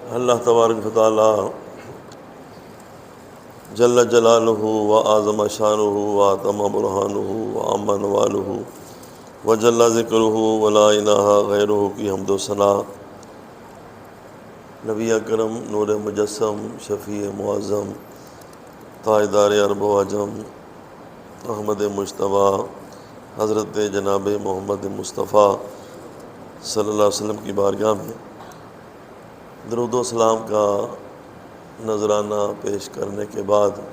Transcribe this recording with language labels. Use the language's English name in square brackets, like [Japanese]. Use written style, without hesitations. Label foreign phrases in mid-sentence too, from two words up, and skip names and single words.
[Arabic] اللہ تبارک و تعالی جل جلالہ و اعظم شانہ و اتم برہانہ و عم نوالہ و جل ذکرہ و لا الہ غیرہ [Urdu] کی حمد و ثنا نبی اکرم نور مجسم شفیع معظم تاجدار عرب و عجم احمد مجتبیٰ حضرت جناب محمد مصطفیٰ [Arabic] صلی اللہ علیہ وسلم [Urdu] کی بارگاہ میں درود و سلام کا نذرانہ پیش کرنے کے بعد